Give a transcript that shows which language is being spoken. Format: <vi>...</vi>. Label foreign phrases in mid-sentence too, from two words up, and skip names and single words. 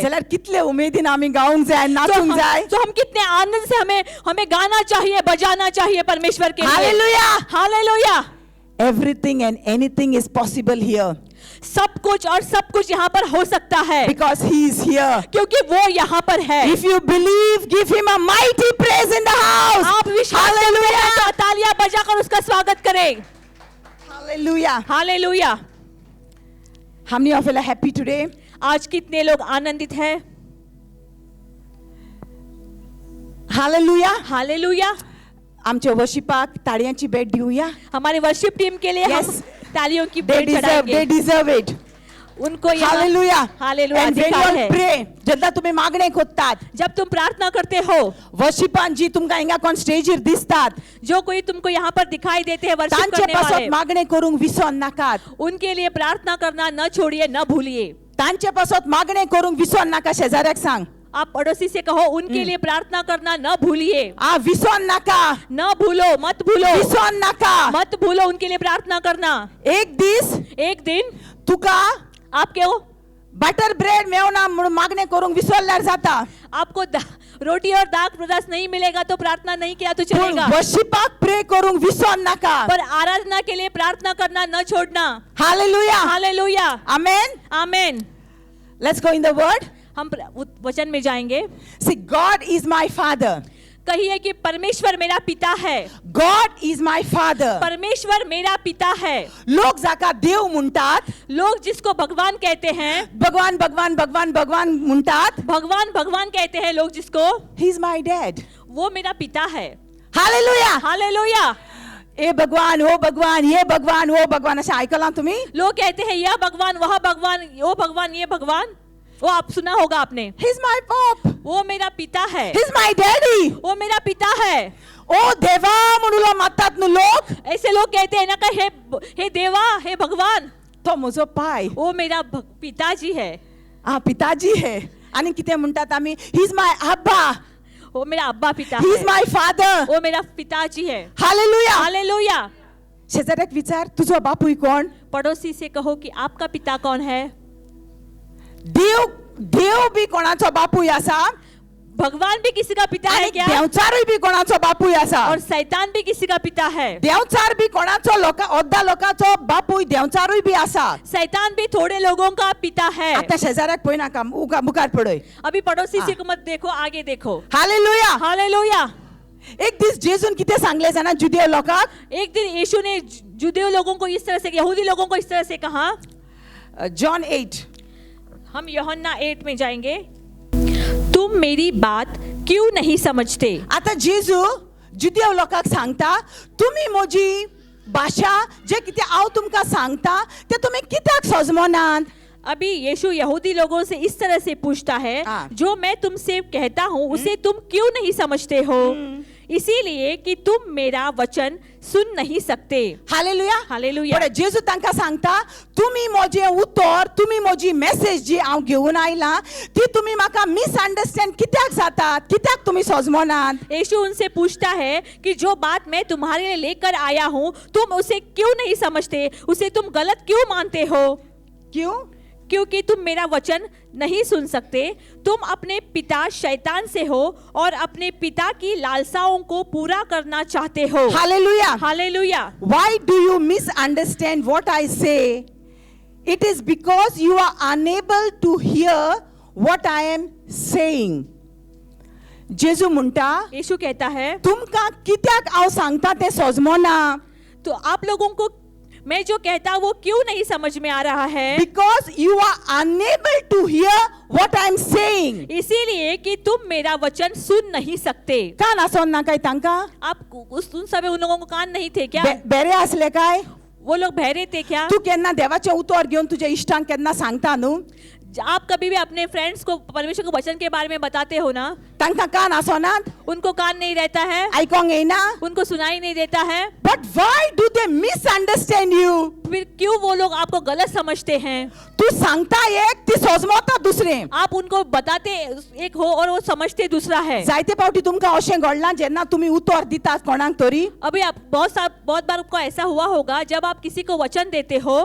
<kok>जाल्यार कितले उमेदीन आमी गावंक जाय, नाचूंक जाय.</kok> <hi>तो हम कितने आनंद से हमें गाना चाहिए, बजाना चाहिए परमेश्वर के लिए. हालेलुया. हालेलुया.</hi> <en>Everything and anything is possible here</en> <hi>सब कुछ और सब कुछ यहाँ पर हो सकता है,</hi> <en>because he is here.</en> <hi>क्योंकि वो यहाँ पर है.</hi> <en>If you believe, give him a mighty praise in the house.</en> <hi>आप विश्वास करते हैं तो तालियां बजाकर उसका स्वागत करें.</hi> <en>Hallelujah.</en> <hi>हालेलुया.</hi> <en>How many of you are happy today?</en> <hi>आज कितने लोग आनंदित हैं?</hi> <en>Hallelujah.</en> <hi>हालेलुया.</hi> <kok>आमच्या वर्शिपाक ताळयांची भेट दिवया.</kok> <hi>हमारे वर्शिप टीम के लिए</hi> <en>Yes.</en> <hi>हम तालियों की</hi> <en>They</en> <hi>भेंट चढ़ाएंगे.</hi> <en>deserve it.</en> <hi>उनको यहाँ</hi> <en>Hallelujah.</en> <hi>हालेलुया</hi> <en>And when</en> <hi>अधिकार</hi> <en>you</en> <hi>है.</hi> <en>pray,</en> <kok>जेन्ना तुम्ही मागणे करतात,</kok> <hi>जब तुम प्रार्थना करते हो,</hi> <kok>वर्शिपान जी तुमकां हिंगा कोण स्टेजीर दिसतात,</kok> <hi>जो कोई तुमको यहाँ पर दिखाई देते हैं वर्शिप</hi> <kok>तांचे</kok> <hi>करने</hi> <kok>पासत</kok> <hi>वाले,</hi> <kok>मागणे करूंक विसर नाकात.</kok> <hi>उनके लिए प्रार्थना करना न छोड़िए, न भूलिए.</hi> <kok>तांचे पासत मागणे करूंक विसर नाका. शेजाऱ्याक सांग,</kok> <hi>आप पड़ोसी से कहो, उनके लिए प्रार्थना करना न भूलिए.</hi> <kok>विसर नाका,</kok> <hi>न भूलो, मत भूलो,</hi> <kok>विसर नाका.</kok> <hi>मत भूलो उनके लिए प्रार्थना करना.</hi> <kok>एक दीस</kok> <hi>एक दिन</hi> <kok>तुका</kok> <hi>आपके</hi> <kok>बटर ब्रेड मेवना म्हणून मागणे करूंक विसरल्यार जाता.</kok> <hi>आपको रोटी और दाग प्रदास नहीं मिलेगा तो प्रार्थना नहीं किया तो</hi> <kok>पूण</kok> <hi>चलेगा,</hi> <kok>वर्शिपाक प्रे करूंक विसर नाका.</kok> <hi>पर आराधना के लिए प्रार्थना करना न छोड़ना. हालेलुया. हालेलुया. आमेन. आमेन.</hi> <en>let's go in the word.</en> <hi>हम वचन में जाएंगे.</hi> <en>see God is my father.</en> <hi>कहिए कि परमेश्वर मेरा पिता है.</hi> <en>God is my father.</en> <hi>परमेश्वर मेरा पिता है.</hi> <kok>लोक जाका देव म्हणटात,</kok> <hi>लोग जिसको भगवान कहते हैं,</hi> <kok>भगवान भगवान भगवान भगवान म्हणटात,</kok> <hi>भगवान भगवान कहते हैं लोग जिसको,</hi> <en>he is my dad.</en> <hi>वो मेरा पिता है. हालेलुया. हालेलुया.</hi> <kok>ए भगवान, ओ भगवान, ये भगवान, वो भगवान असे ऐकला तुम्ही?</kok> <hi>लोग कहते हैं यह भगवान, वह भगवान, वो भगवान, ये भगवान. वो आप सुना होगा आपने.</hi> <en>he is my pop.</en> <hi>वो मेरा पिता है.</hi> <en>he is my daddy.</en> <hi>वो मेरा पिता है.</hi> <kok>ओ देवा म्हणून मानतात नु लोक.</kok> <hi>ऐसे लोग कहते हैं ना कि हे देवा, हे भगवान,</hi> <kok>तो म्हजो पाय.</kok> <hi>वो मेरा पिताजी है. पिताजी है.</hi> <kok>आणि किती म्हणतात आम्ही,</kok> <en>he is my abba.</en> <hi>वो मेरा अब्बा पिता</hi> <en>ही</en> <hi>है.</hi> <en>is my father.</en> <hi>वो मेरा पिताजी है. हालेलुया. हालेलुया.</hi> <kok>शेजाऱ्याक विचार तुझो बापूय कोण.</kok> <hi>पड़ोसी से कहो कि आपका पिता कौन है.</hi> <kok>देव देव बी कोणाचो बापूय आसा.</kok> <hi>भगवान भी किसी का पिता है</hi> <kok>आणि</kok> <hi>क्या?</hi> <kok>देवचारूय बी कोणाचो बापूय आसा.</kok> <hi>और शैतान भी किसी का पिता है.</hi> <kok>देवचार बी कोणाचो ओद्दा लोकांचो बापूय देवचारूय बी आसा.</kok> <hi>शैतान भी थोड़े लोगों का पिता है.</hi> <kok>आता शेजाऱ्याक पळय नाका मुखार पळय.</kok> <hi>अभी पड़ोसी से मत देखो, आगे देखो. हालेलुया. हालेलुया.</hi> <kok>एक दीस जेजून कितें सांगले जाणा जुदेव लोकांक.</kok> <hi>एक दिन यीशु ने जुदेव लोगों को इस तरह से, यहूदी लोगों को इस तरह से कहा. जॉन 8. हम यूहन्ना 8 में जाएंगे. तुम मेरी बात क्यों नहीं समझते?</hi> <kok>आता जेजू जुदेव लोकांक सांगता तुम्ही म्हजी भाशा जे कितें हांव तुमकां सांगता ते तुमी कित्याक समजनात.</kok> <hi>अभी यीशु यहूदी लोगों से इस तरह से पूछता है, हाँ। जो मैं तुमसे कहता हूँ उसे तुम क्यों नहीं समझते हो? इसीलिए कि तुम मेरा वचन सुन नहीं सकते. हालेलुया. हालेलुया.</hi> <kok>पण जेजू तांकां सांगता तुम्ही म्हजें उत्तर तुम्ही म्हजी मेसेज जी हांव घेवन आयला ती तुम्ही म्हाका मिसअंडरस्टँड कित्याक जातात, कित्याक तुम्ही समजनात.</kok> <hi>यीशु उनसे पूछता है कि जो बात मैं तुम्हारे लिए लेकर आया हूँ तुम उसे क्यों नहीं समझते, उसे तुम गलत क्यों मानते हो? क्यों? क्योंकि तुम मेरा वचन नहीं सुन सकते. तुम अपने पिता शैतान से हो और अपने पिता की लालसाओं को पूरा करना चाहते हो. हालेलुया. हालेलुया.</hi> <en>Why do you misunderstand what I say? It is because you are unable to hear what I am saying.</en> <kok>जेजू म्हणटा</kok> <hi>यीशु कहता है</hi> <kok>तुमकां कित्याक हांव सांगता तें समजना.</kok> <hi>तो आप लोगों को मैं जो कहता हूँ वो क्यों नहीं समझ में आ रहा है?</hi> <en>Because you are unable to hear what I am saying.</en> <hi>इसीलिए कि तुम मेरा वचन सुन नहीं सकते.</hi> <kok>कान आसोन ना काय तांकां?</kok> <hi>आप उन समय उन लोगों को कान नहीं थे क्या?</hi> <kok>बेरे असले काय?</kok> <hi>वो लोग बहरे थे क्या?</hi> <kok>तू केन्ना देवाचें उतर घेवन तुज्या इश्टांक केन्ना सांगता न्हू?</kok> <hi>आप कभी भी अपने फ्रेंड्स को परमेश्वर के वचन के बारे में बताते हो ना?</hi> <kok>तांकां कान आसोनात?</kok> <hi>उनको कान नहीं रहता है,</hi> <kok>आयकोंक येना?</kok> <hi>उनको सुनाई नहीं देता है.</hi> <en>But why do they misunderstand you?</en> <hi>फिर क्यों वो लोग आपको गलत समझते हैं?</hi> <kok>तू सांगता एक ती समजता दुसरें.</kok> <hi>आप उनको बताते एक हो और वो समझते दूसरा है.</hi> <kok>जायते फावटी तुमकां अशें घडलां जेन्ना तुमी उतर दितात कोणाक तरी</kok> <hi>अभी आप बहुत बार आपको ऐसा हुआ होगा जब आप किसी को वचन देते हो</hi>